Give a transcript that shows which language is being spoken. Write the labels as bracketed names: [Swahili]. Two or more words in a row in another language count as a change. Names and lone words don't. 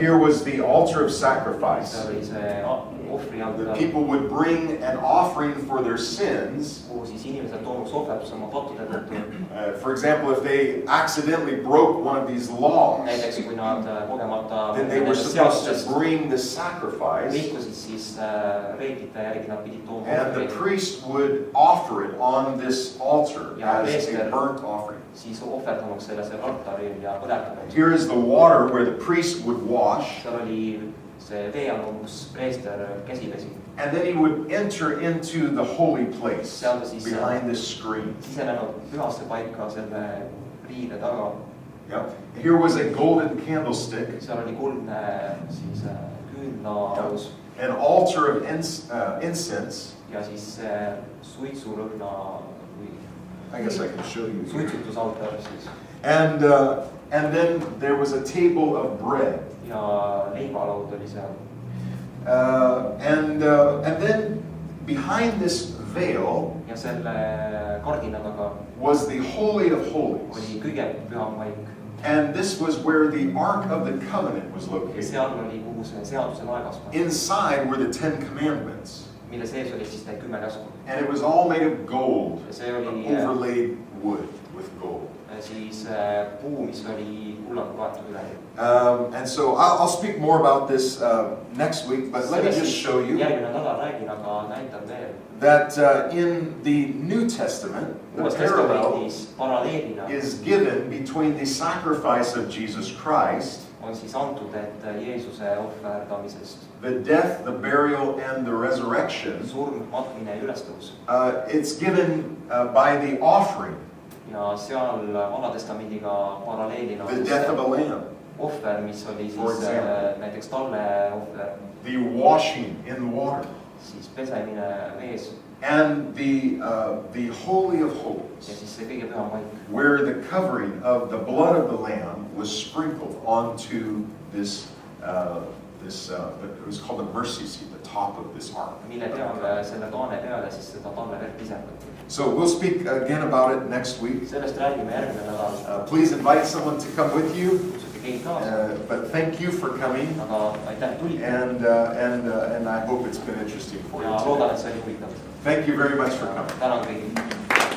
[English] Here was the altar of sacrifice. [Estonian] See oli see ohvrialtar. [English] The people would bring an offering for their sins. [Estonian] Kuhu siis inimesed toonuks ohverduse oma pattude tõttu. [English] For example, if they accidentally broke one of these laws, [Estonian] näiteks kui nad kogemata [English] then they were supposed to bring the sacrifice. [Estonian] Rikkusid siis reeglite järgi nad pidid tooma. [English] And the priest would offer it on this altar as a burnt offering. [Estonian] Siis ohverdanuks selle seal altaril ja põletanuks. [English] Here is the water where the priest would wash. [Estonian] Seal oli see veeanum, kus preester käsi pesi. [English] And then he would enter into the holy place behind this screen. [Estonian] Sisenenud pühasse paika selle riide taga. [English] Yeah. Here was a golden candlestick. [Estonian] Seal oli kuldne siis küünlaus. [English] An altar of incense. [Estonian] Ja siis suitsurõhna või [English] I guess I can show you. [Estonian] Suitsutusaltar siis. [English] And then there was a table of bread. [Estonian] Ja leibalaud oli seal. [English] And then behind this veil [Estonian] ja selle kardina taga [English] was the Holy of Holies. [Estonian] Oli kõige püham paik. [English] And this was where the Ark of the Covenant was located. [Estonian] Seal oli kuhu see seaduse laegas. [English] Inside were the 10 Commandments. [Estonian] Mille sees oli siis need 10 käsku. [English] And it was all made of gold, overlaid wood with gold. [Estonian] Siis puu, mis oli kullaga kaetud üle. [English] And so I'll speak more about this next week, but let me just show you [Estonian] järgmine nädal räägin, aga näitan veel. [English] That in the New Testament, the parallel is given between the sacrifice of Jesus Christ, [Estonian] on siis antud, et Jeesuse ohverdamisest, [English] the death, the burial, and the resurrection, [Estonian] surm, matmine ja ülestõus. [English] It's given by the offering. [Estonian] Ja seal Vana Testamendiga paralleelina [English] the death of a lamb, [Estonian] ohver, mis oli siis näiteks talle ohver, [English] the washing in the water, [Estonian] siis pesemine vees, [English] and the Holy of Holies, [Estonian] ja siis see kõige püham paik, [English] where the covering of the blood of the lamb was sprinkled onto this it was called the mercy seat, the top of this ark. [Estonian] Mille peale selle kaane peale siis seda talle verd visendati. [English] So we'll speak again about it next week. [Estonian] Sellest räägime järgmine nädal. [English] Please invite someone to come with you. [Estonian] Kutsuge keegi kaasa. [English] But thank you for coming. [Estonian] Aga aitäh, et tulite. [English] And I hope it's been interesting for you. [Estonian] Ja loodan, et see oli huvitav. [English] Thank you very much for coming. [Estonian] Tänan kõigile.